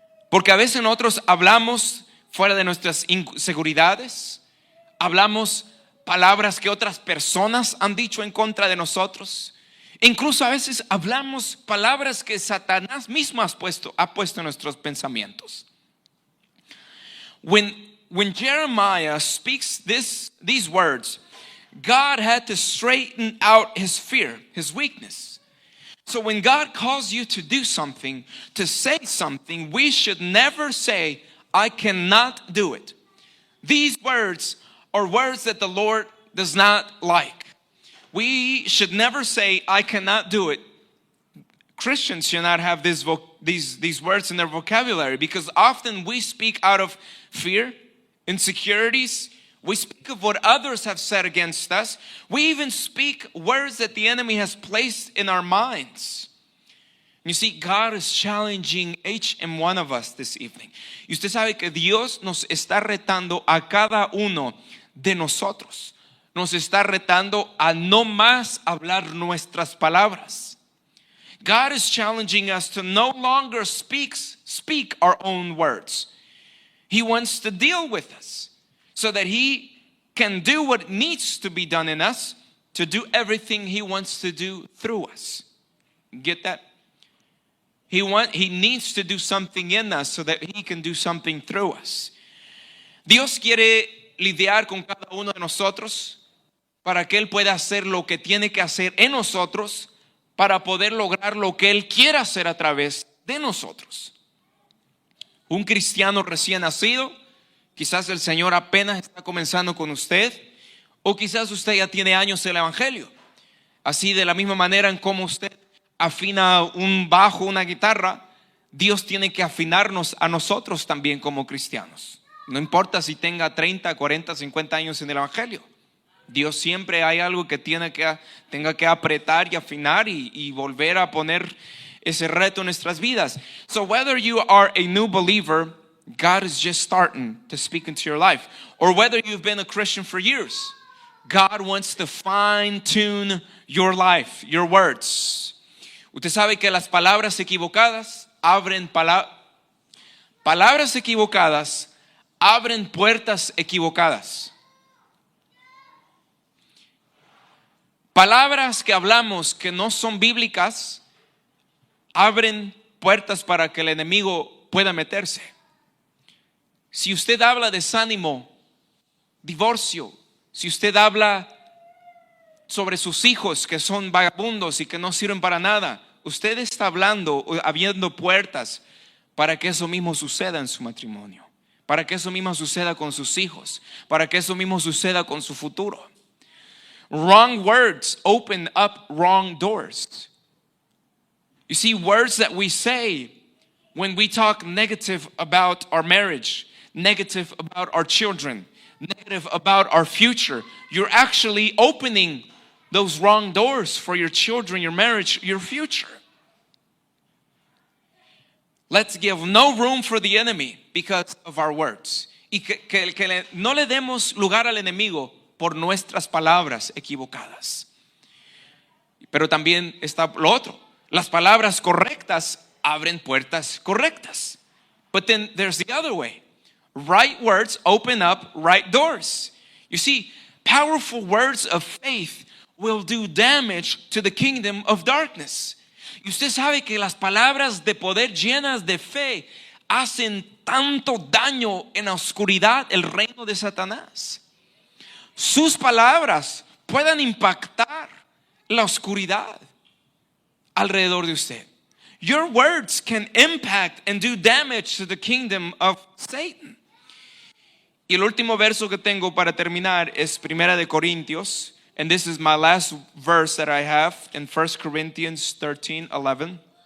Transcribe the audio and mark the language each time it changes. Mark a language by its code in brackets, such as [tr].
[es] Porque a veces nosotros hablamos fuera de nuestras inseguridades, hablamos palabras que otras personas han dicho en contra de nosotros. Incluso a veces hablamos palabras que Satanás mismo ha puesto en nuestros pensamientos. [en] When Jeremiah speaks these words, God had to straighten out his fear, his weakness. So when God calls you to do something, to say something, we should never say, I cannot do it. These words are words that the Lord does not like. We should never say, I cannot do it. Christians should not have these words in their vocabulary, because often we speak out of fear, insecurities. We speak of what others have said against us. We even speak words that the enemy has placed in our minds. You see, God is challenging each and one of us this evening. [es] Y usted sabe que Dios nos está retando a cada uno de nosotros. Nos está retando a no más hablar nuestras palabras. [en] God is challenging us to no longer speak our own words. He wants to deal with us so that He can do what needs to be done in us, to do everything He wants to do through us. Get that? He needs to do something in us so that He can do something through us. [es] Dios quiere lidiar con cada uno de nosotros para que Él pueda hacer lo que tiene que hacer en nosotros, para poder lograr lo que Él quiere hacer a través de nosotros. Un cristiano recién nacido, quizás el Señor apenas está comenzando con usted, o quizás usted ya tiene años en el Evangelio. Así, de la misma manera en cómo usted afina un bajo, una guitarra, Dios tiene que afinarnos a nosotros también como cristianos. No importa si tenga 30, 40, 50 años en el Evangelio. Dios siempre hay algo que tenga que apretar y afinar y volver a poner ese reto en nuestras vidas. [en] So whether you are a new believer, God is just starting to speak into your life. Or whether you've been a Christian for years, God wants to fine-tune your life, your words. [es] Usted sabe que las palabras equivocadas abren palabras equivocadas abren puertas equivocadas. Palabras que hablamos que no son bíblicas abren puertas para que el enemigo pueda meterse. Si usted habla desánimo, divorcio, si usted habla sobre sus hijos que son vagabundos y que no sirven para nada, usted está hablando, abriendo puertas para que eso mismo suceda en su matrimonio, para que eso mismo suceda con sus hijos, para que eso mismo suceda con su futuro. [en] Wrong words open up wrong doors. You see, words that we say when we talk negative about our marriage, negative about our children, negative about our future, you're actually opening those wrong doors for your children, your marriage, your future. Let's give no room for the enemy because of our words. [es] Y que no le demos lugar al enemigo por nuestras palabras equivocadas. Pero también está lo otro. Las palabras correctas abren puertas correctas. [en] But then there's the other way. Right words open up right doors. You see, powerful words of faith will do damage to the kingdom of darkness. [es] Y usted sabe que las palabras de poder llenas de fe hacen tanto daño en la oscuridad, el reino de Satanás. Sus palabras pueden impactar la oscuridad alrededor de usted. [en] Your words can impact and do damage to the kingdom of Satan. [es] Y el último verso que tengo para terminar es Primera de Corintios. [en] And this is my last verse that I have in 1 Corinthians 13:11.